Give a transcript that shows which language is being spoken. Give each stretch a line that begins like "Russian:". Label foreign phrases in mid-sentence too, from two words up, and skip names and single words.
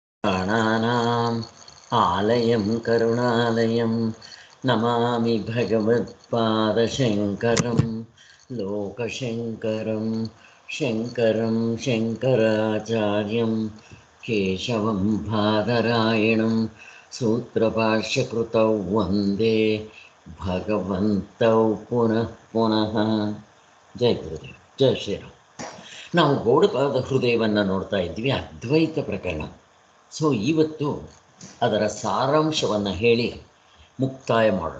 Sanskrit: प्राणानाम् आलयं करुणालयं नमामि भगवत्पादशङ्करं लोकशङ्करं शङ्करं शङ्कराचार्यं केशवं बादरायणं सूत्रभाष्यकृतौ वन्दे ಭಗವಂತೌ ಪುನಃ ಪುನಃ.
Hindi: जय गुरुदेव, जय श्रीराम.
Kannada: ನಾವು ಗೌಡಪಾದ ಹೃದಯವನ್ನು ನೋಡ್ತಾ ಇದ್ವಿ, ಅದ್ವೈತ ಪ್ರಕರಣ. ಸೊ ಇವತ್ತು ಅದರ ಸಾರಾಂಶವನ್ನು ಹೇಳಿ ಮುಕ್ತಾಯ ಮಾಡೋಣ.